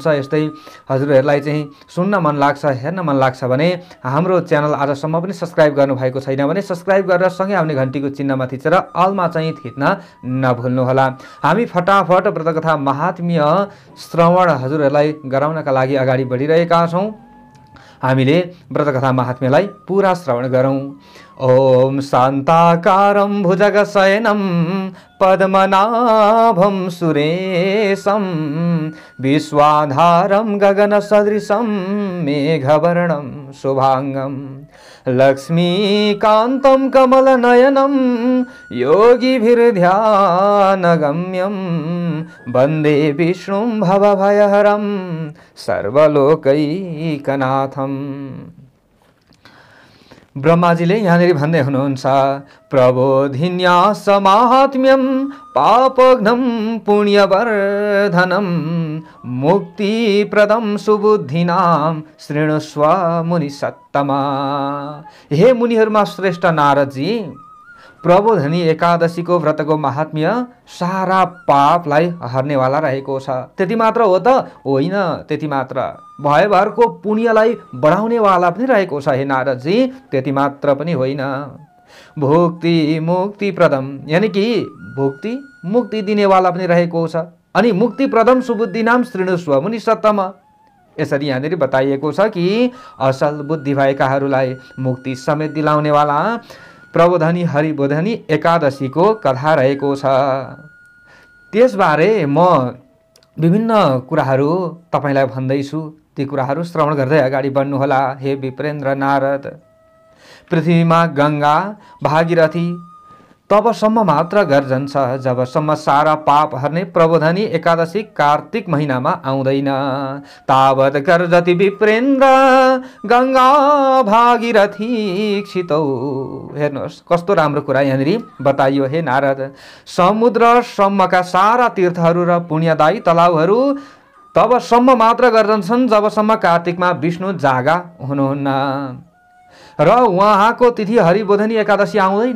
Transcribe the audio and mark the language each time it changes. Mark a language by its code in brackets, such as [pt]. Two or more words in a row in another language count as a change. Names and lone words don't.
[ne] यस्तै हजुरहरुलाई चाहिँ सुन्न मन लाग्छ, हेर्न मन लाग्छ भने हाम्रो च्यानल आजसम्म पनि सब्स्क्राइब गर्नु भएको छैन भने सब्स्क्राइब गरेर सँगै आउने घण्टीको चिन्हमा थिचेर अलमा चाहिँ थिच्न नभुल्नुहोला। हामी फटाफट व्रतकथा महात्म्य श्रवण हजुरहरुलाई गराउनका लागि अगाडि बढिरहेका छौं। हामीले व्रतकथा महात्म्यलाई पूरा श्रवण गरौं। [sa] ओम शान्ताकारं भुजगशयनं पद्मनाभं सुरेशं विश्वाधारं गगनसदृशं मेघवर्णं शुभांगं लक्ष्मीकान्तं कमलनयनं योगिभिर्ध्यानगम्यं वन्दे विष्णुं भवभयहरं सर्वलोकैकनाथं। [ne] ब्रह्माजीले यहाँनिर भन्दै हुनुहुन्छ, [sa] प्रबोधिन्यास माहात्म्यं पापघ्नं पुण्यवर्धनं मुक्तिप्रदं सुबुद्धिनां शृणुष्व मुनिसत्तमा। [ne] हे मुनिहरुमा श्रेष्ठ नारदजी, प्रबोधनी एकादशीको व्रतको महात्म्य सारा पापलाई हर्नेवाला रहेको छ। त्यति मात्र हो त होइन, त्यति मात्र भयभरको पुण्यलाई बढाउनेवाला पनि रहेको छ। हे नारदजी, त्यति मात्र पनि होइन, [sa] भुक्ति मुक्ति प्रदम [ne] यानी कि भुक्ति मुक्ति दिनेवाला पनि रहेको छ। [sa] अनि मुक्ति प्रदम सुबुद्धि नाम शृणुष्व मुनि सत्तम। [ne] यसरी यहाँनिर बताइएको छ कि असल बुद्धि भएकाहरूलाई मुक्ति समेत दिलाउनेवाला प्रबोधनी हरिबोधनी एकादशीको कथा रहेको छ। त्यसबारे म विभिन्न कुराहरू तपाईलाई भन्दैछु। ती कुराहरू श्रवण गर्दै अगाडि बढ्नुहोला। हे विप्रेन्द्र नारद, पृथ्वीमा गंगा भागीरथी तबसम्म मात्र गर्जन्छ जबसम्म सारा पाप हर्ने प्रबोधनी एकादशी कार्तिक महिनामा आउँदैन। [sa] तावत गर्जति विप्रेन्द्र गंगा भागीरथी क्षितौ। [ne] हेर्नुहोस् कस्तो राम्रो कुरा यहाँनिर बताइयो। हे नारद, समुद्र सम्मका सारा तीर्थहरू र पुण्यदायी तलाउहरू तबसम्म मात्र गर्जन्छन् जबसम्म कार्तिकमा विष्णु जागा हुनुहुन्न र उहाँको तिथि हरिबोधनी एकादशी आउँदैन।